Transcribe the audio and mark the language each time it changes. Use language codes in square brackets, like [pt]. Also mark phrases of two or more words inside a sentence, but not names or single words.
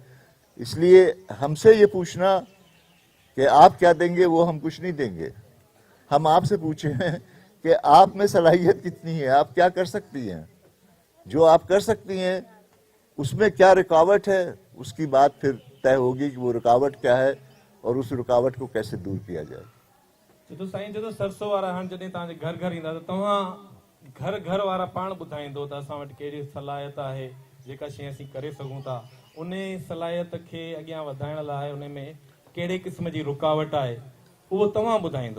[ur] اس لیے ہم سے یہ پوچھنا کہ آپ کیا دیں گے، وہ ہم کچھ نہیں دیں گے. ہم آپ سے پوچھیں کہ آپ میں صلاحیت کتنی ہے، آپ کیا کر سکتی ہیں. جو آپ کر سکتی ہیں اس میں کیا رکاوٹ ہے، اس کی بات پھر طے ہوگی کہ وہ رکاوٹ کیا ہے اور اس رکاوٹ کو کیسے دور کیا جائے. [sd] तो साईं जॾहिं सरसो वारा हाणे जॾहिं तव्हांजे घर घर ईंदा त तव्हां घर घर वारा पाण ॿुधाईंदो त असां वटि कहिड़ी सलाहियत आहे, जेका शइ असीं करे सघूं था. उन सलाहियत खे अॻियां वधाइण लाइ उन में कहिड़े क़िस्म जी रुकावट आहे उहो तव्हां ॿुधाईंदो.